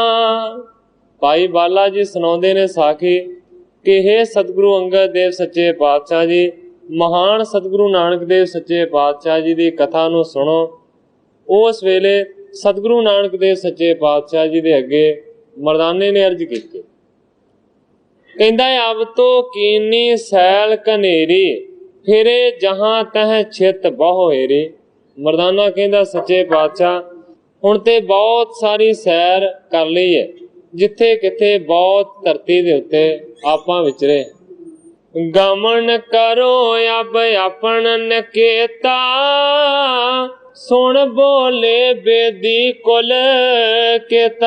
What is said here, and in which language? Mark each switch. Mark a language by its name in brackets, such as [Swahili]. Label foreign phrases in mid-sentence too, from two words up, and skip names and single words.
[Punjabi] ਭਾਈ ਬਾਲਾ ਜੀ ਸੁਣਾਤੇ ਨੇ ਸਾਖੀ ਕਿ ਹੇ ਸਤਿਗੁਰੂ ਅੰਗਦ ਦੇਵ ਸੱਚੇ ਪਾਤਸ਼ਾਹ ਜੀ, ਮਹਾਨ ਸਤਿਗੁਰੂ ਨਾਨਕ ਦੇਵ ਸੱਚੇ ਪਾਤਸ਼ਾਹ ਜੀ ਕੀ ਕਥਾ ਨੂੰ ਸੁਣੋ। ਉਸ ਵੇਲੇ ਸਤਿਗੁਰੂ ਨਾਨਕ ਦੇਵ ਸੱਚੇ ਪਾਤਸ਼ਾਹ ਜੀ ਦੇ ਅੱਗੇ ਮਰਦਾਨੇ ਨੇ ਅਰਜ਼ ਕੀ, ਕਹਿੰਦਾ [Braj] अब तो कीनी सैल कनेरी, फिरे जहां तह छित बहु हेरी। [Punjabi] ਮਰਦਾਨਾ ਕਹਿੰਦਾ ਸੱਚੇ ਪਾਤਸ਼ਾਹ ਹੁਣ ਤੇ ਬਹੁਤ ਸਾਰੀ ਸੈਰ ਕਰ ਲਈ ਹੈ, ਜਿੱਥੇ ਕਿੱਥੇ ਬਹੁਤ ਧਰਤੀ ਦੇ ਉੱਤੇ ਆਪਾਂ ਵਿਚਰੇ। [Braj] गमन करो अब अपन नकेता, सुन बोले बेदी कुल केता।